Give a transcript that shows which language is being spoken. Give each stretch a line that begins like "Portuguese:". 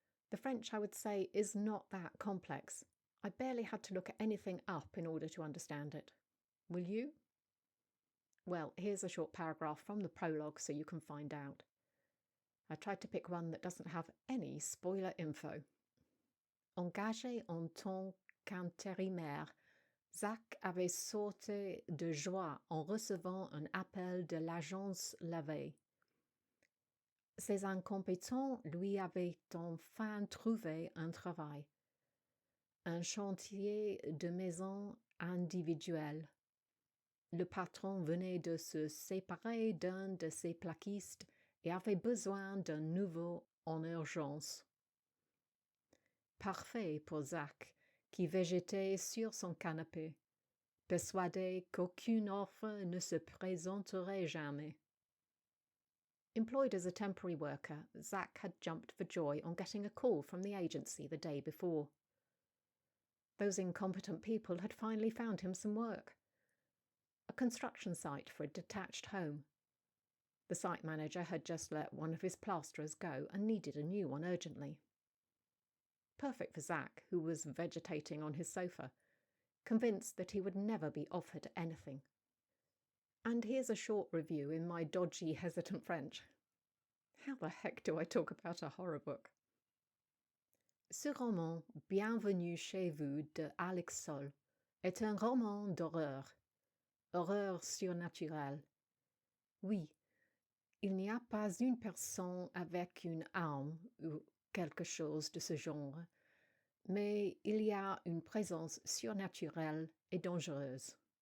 English: The French, I would say, is not that complex. I barely had to look at anything up in order to understand it. Will you? Well, here's a short paragraph from the prologue so you can find out. I tried to pick one that doesn't have any spoiler info.
French: Engagé en tant qu'intérimaire, Zach avait sauté de joie en recevant un appel de l'agence la veille. Ses incompétents lui avaient enfin trouvé un travail, un chantier de maison individuelle. Le patron venait de se séparer d'un de ses plaquistes et avait besoin d'un nouveau en urgence. Parfait pour Zach, qui végétait sur son canapé, persuadé qu'aucune offre ne se présenterait jamais.
English: Employed as a temporary worker, Zach had jumped for joy on getting a call from the agency the day before. Those incompetent people had finally found him some work. A construction site for a detached home. The site manager had just let one of his plasterers go and needed a new one urgently. Perfect for Zach, who was vegetating on his sofa, convinced that he would never be offered anything. And here's a short review in my dodgy, hesitant French. How the heck do I talk about a horror book?
French: Ce roman, Bienvenue chez vous de Alex Sol, est un roman d'horreur. Horreur surnaturelle. Oui, il n'y a pas une personne avec une arme ou quelque chose de ce genre, mais il y a une présence surnaturelle et dangereuse.